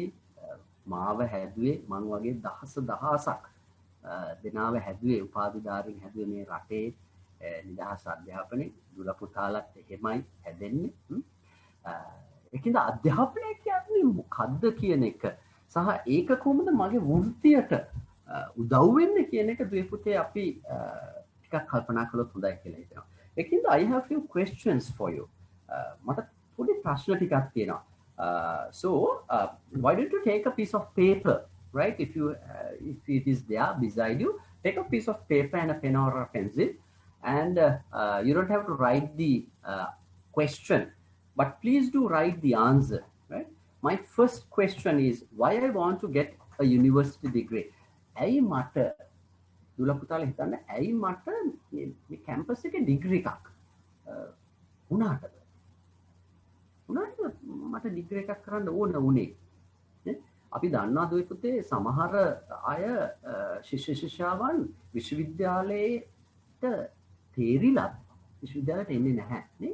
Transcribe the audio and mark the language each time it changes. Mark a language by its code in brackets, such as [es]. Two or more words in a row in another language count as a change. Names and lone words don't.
[si] මාව හැදුවේ මං වගේ දහසක් දෙනාව හැදුවේ උපාධිධාරීන් හැදුවේ මේ රටේ නිදහස් අධ්‍යාපනයේ දුර පුතාලත් එහෙමයි හැදෙන්නේ. ඒකින්ද අධ්‍යාපනය කියන්නේ මොකද්ද කියන එක සහ ඒක කොහොමද මගේ වෘත්තියට උදව් වෙන්නේ කියන එක දුවේ අපි ටිකක් කල්පනා කළොත් හොඳයි කියලා හිතෙනවා. [en] ඒකින්ද I have few questions for you. [si] මට පොඩි ප්‍රශ්න ටිකක් තියෙනවා. [en] So why don't you take a piece of paper, right? If it is there beside you, take a piece of paper and a pen or a pencil, and you don't have to write the question, but please do write the answer, right? My first question is why I want to get a university degree. [si] ඇයි මට දුල පුතාලා හිතන්න ඇයි මට මේ කැම්පස් එකේ ඩිග්‍රී එකක් උනාටද මට ඩිග්‍රී එකක් කරන්න ඕන උනේ. අපි දන්නවා දුවේ පුතේ සමහර අය ශිෂ්‍ය ශිෂ්‍යාවන් විශ්වවිද්‍යාලයට තේරිලා විශ්වවිද්‍යාලයට එන්නේ නැහැ නේ.